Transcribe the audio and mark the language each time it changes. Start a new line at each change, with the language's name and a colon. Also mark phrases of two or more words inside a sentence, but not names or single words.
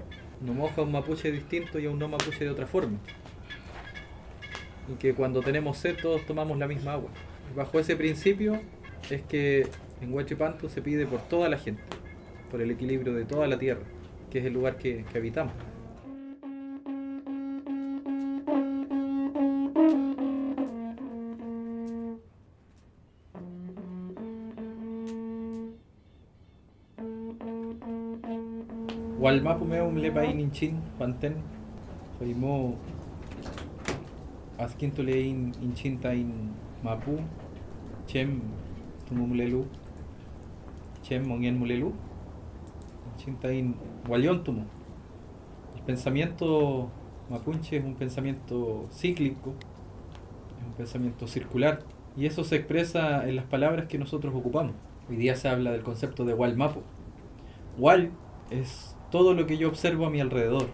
Spanish: Nos moja a un mapuche distinto y a un no mapuche de otra forma. Y que cuando tenemos sed todos tomamos la misma agua. Y bajo ese principio es que en Huachipanto se pide por toda la gente, por el equilibrio de toda la tierra, que es el lugar que habitamos.
Mapuche: Walmapu meum lepai ninchin panten soimo askinto lein inchinta in mapu chem tumumlelu chem mongen mulelu inchinta in waliontumo.
Spanish: El pensamiento mapuche es un pensamiento cíclico, es un pensamiento circular, y eso se expresa en las palabras que nosotros ocupamos. Hoy día se habla del concepto de Walmapu. Wal es todo lo que yo observo a mi alrededor.